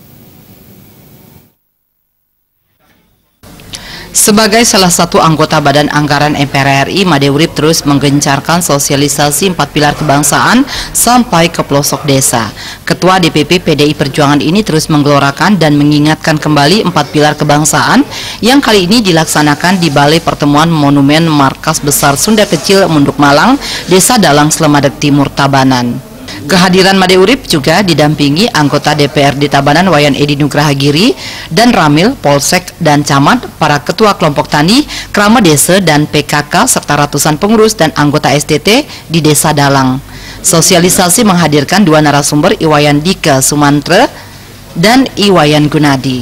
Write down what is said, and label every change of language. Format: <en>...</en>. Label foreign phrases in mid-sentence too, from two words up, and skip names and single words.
<id>Sebagai salah satu anggota Badan Anggaran MPR RI, Made Urip terus menggencarkan sosialisasi 4 pilar kebangsaan sampai ke pelosok desa. Ketua DPP PDI Perjuangan ini terus menggelorakan dan mengingatkan kembali 4 pilar kebangsaan yang kali ini dilaksanakan di Balai Pertemuan Monumen Markas Besar Sunda Kecil Munduk Malang, Desa Dalang, Slemadeg Timur, Tabanan. Kehadiran Made Urip juga didampingi anggota DPRD Tabanan Wayan Edi Nugrahagiri dan Ramil, Polsek dan Camat, para ketua kelompok tani, Krama Desa dan PKK serta ratusan pengurus dan anggota STT di Desa Dalang. Sosialisasi menghadirkan dua narasumber, Iwayan Dika Sumantre dan Iwayan Gunadi.</id>